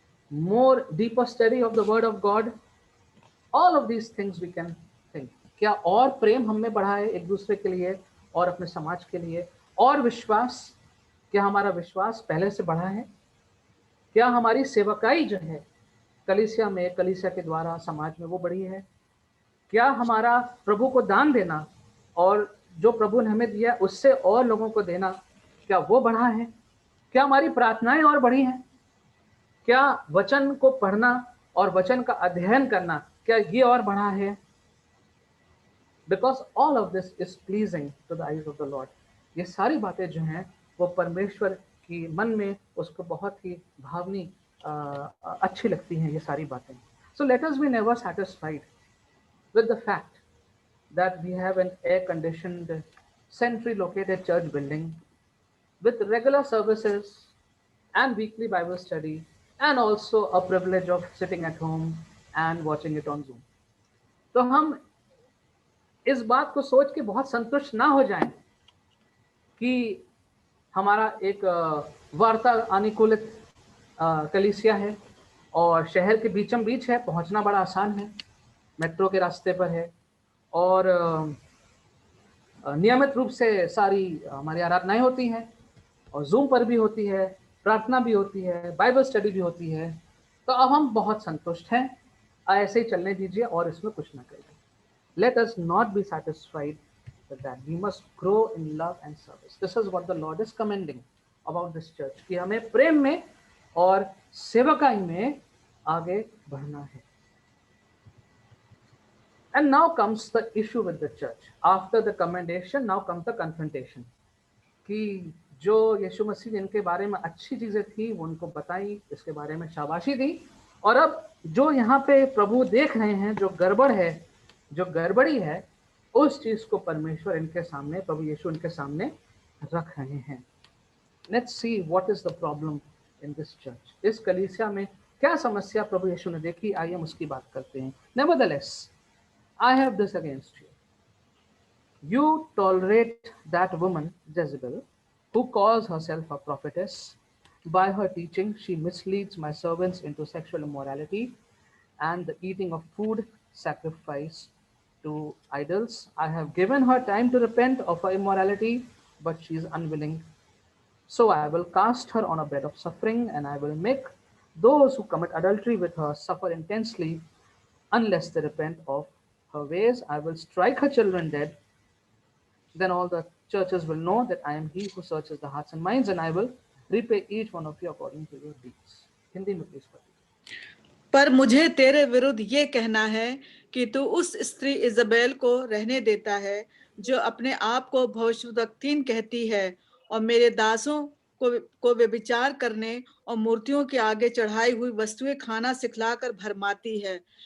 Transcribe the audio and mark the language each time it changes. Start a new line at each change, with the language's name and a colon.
English: More deeper study of the word of God? All of these things we can think.
Hindi: क्या और प्रेम हम में बढ़ा है एक दूसरे के लिए और अपने समाज के लिए? और विश्वास, क्या हमारा विश्वास पहले से बढ़ा है? क्या हमारी सेवकाई जो है कलीसिया में, कलीसिया के द्वारा समाज में वो बढ़ी है? क्या हमारा प्रभु को दान देना और जो प्रभु ने हमें दिया उससे और लोगों को देना, क्या वो बढ़ा है? क्या हमारी प्रार्थनाएं और बढ़ी हैं? क्या वचन को पढ़ना और वचन का अध्ययन करना, क्या ये और बढ़ा है?
English: Because all of this is pleasing to the eyes of the lord.
Hindi: ये सारी बातें जो हैं वो परमेश्वर की मन में उसको बहुत ही भावनी अच्छी लगती हैं ये सारी बातें.
English: So let us be never satisfied with the fact that we have an air-conditioned, centrally-located church building with regular services and weekly Bible study and also a privilege of sitting at home and watching it on Zoom.
Hindi: तो हम इस बात को सोच के बहुत संतुष्ट ना हो जाएं कि हमारा एक वार्ता अनुकूलित कलीसिया है और शहर के बीचों बीच है, पहुंचना बड़ा आसान है, मेट्रो के रास्ते पर है और नियमित रूप से सारी हमारी आराधनाएं होती हैं और जूम पर भी होती है, प्रार्थना भी होती है, बाइबल स्टडी भी होती है. तो अब हम बहुत संतुष्ट हैं, ऐसे ही चलने दीजिए और इसमें कुछ ना करिए.
English: Let us not be satisfied with that. We must grow in love and service. This is what the Lord is commending about this church
Hindi: कि हमें प्रेम में और सेवकाई में आगे बढ़ना है.
English: And now comes the issue with the church. After the commendation, now comes the confrontation.
Hindi: कि जो यीशु मसीह ने इनके बारे में अच्छी चीजें थी वो उनको बताई, इसके बारे में शाबाशी दी, और अब जो यहाँ पे प्रभु देख रहे हैं जो गड़बड़ है, जो गड़बड़ी है, उस चीज को परमेश्वर इनके सामने, प्रभु यीशु इनके सामने रख रहे हैं.
English: Let's see what is the problem in this church.
Hindi: इस कलीसिया में क्या समस्या प्रभु यीशु ने देखी, आइए हम उसकी बात करते हैं.
English: Nevertheless, I have this against you. You tolerate that woman, Jezebel, who calls herself a prophetess. By her teaching, she misleads my servants into sexual immorality and the eating of food sacrificed to idols. I have given her time to repent of her immorality, but she is unwilling. So I will cast her on a bed of suffering, and I will make those who commit adultery with her suffer intensely unless they repent of her ways. I will strike her children dead. Then all the churches will know that I am he who searches the hearts and minds, and I will repay each one of you according to your deeds.
Hindi: Hindi में please पढ़िए. पर मुझे तेरे विरुद्ध ये कहना है कि तू उस स्त्री इजबेल को रहने देता है जो अपने आप को भविष्यवक्तीन कहती है और मेरे दासों को व्यभिचार करने और मूर्तियों के आगे चढ़ाई हुई वस्तुएं खाना सिखलाकर भरमाती है.